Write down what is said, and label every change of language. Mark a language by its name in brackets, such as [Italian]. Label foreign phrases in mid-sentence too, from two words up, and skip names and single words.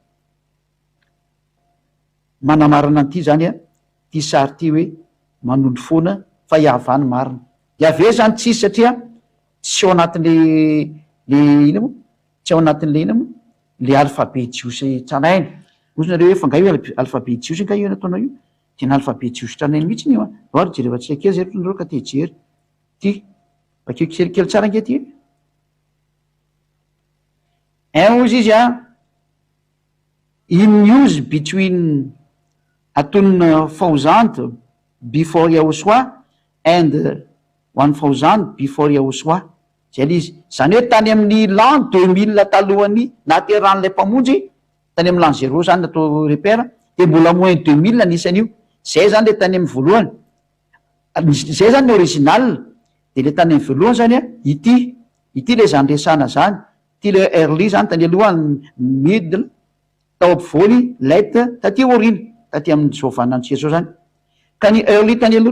[Malagasy] manamarina an'ity zany a ty sary ty hoe manondro foana fa iavany marina iave zany tsisy satria tsy ao anatin'le ina moa tsy ao anatin'le ina moa le alphabe jiosy tranainy ozy nareo hoe fa nga io alphabe jiosy nga io nataonao io tena alphabe jiosy tranainy mihitsy ny io a oary jerevantsika kely zay nareo ka te jery ty bakeo kelikely tsara nge ty ozy izy a [English] in use between $1,000 before Yahushua [Malagasy] and 1,000 before Yahushua zay le izy zany hoe tany amin'ny l'an 2000 talohany nateran'lay mpamonjy tany amy l'an 0 zany natao repère de mbola moins 2000 anisan'io zay zany le tany amy voalohany zay zany ny original de le tany amy voalohany zany a ity le zany resana zany ty le early zany tany aloha middle tao ampovoany late taty orina taty amin'ny zovanantsika zao zany ka ny early tany aloha